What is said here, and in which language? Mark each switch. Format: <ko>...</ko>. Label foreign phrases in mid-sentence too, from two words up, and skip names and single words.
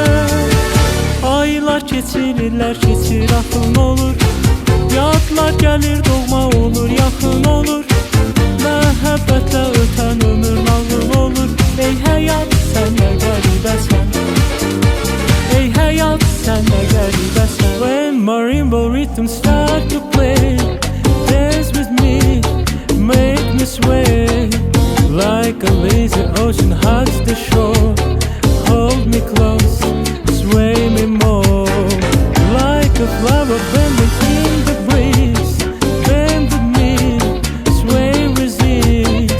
<az>Aylar keçirirlər, keçir axın olur. Yadlar gəlir, doğma olur, yaxın olur. Məhəbbətlə ötən ömür nağıl olur. Ey həyat, sən nə qəribəsən. Ey həyat, sən nə qəribəsən.</az> <en>When marimba rhythms start to play, dance with me, make me sway. Like a lazy ocean hugs the shore, hold me close, sway me more. Like a flower bending in the breeze, bend with me, sway, resist.</en>